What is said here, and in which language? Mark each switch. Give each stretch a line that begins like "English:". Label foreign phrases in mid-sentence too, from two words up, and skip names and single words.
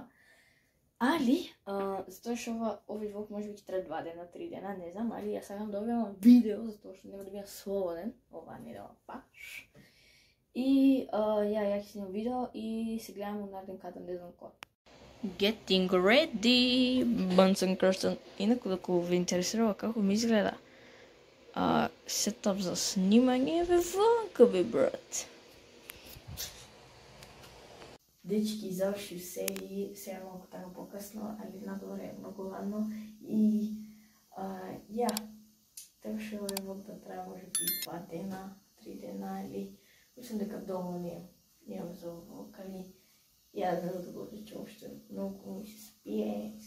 Macedonian: Али, затоа што овој влог може би ќе трае 2 дена, 3 дена, не знам, али ја сакам да објавам видео, затоа што нема да бидам слободен, ова недела баш. И ја ќе снимам видео и се гледаме од нареден кадран, не знам кој.
English: Getting ready, Buns and Kirsten.
Macedonian: Инаку, ако ви интересира како ми изгледа сетап за снимање, бе вака, бе, брат. Дечки, завршив се и сега малку така покасно, али надвор е многу ладно и ја, требаше овој влог да трае можеби 2 дена, 3 дена, или мислам дека доволно имам за овој влог, али ја да го рече, уште многу ми се спие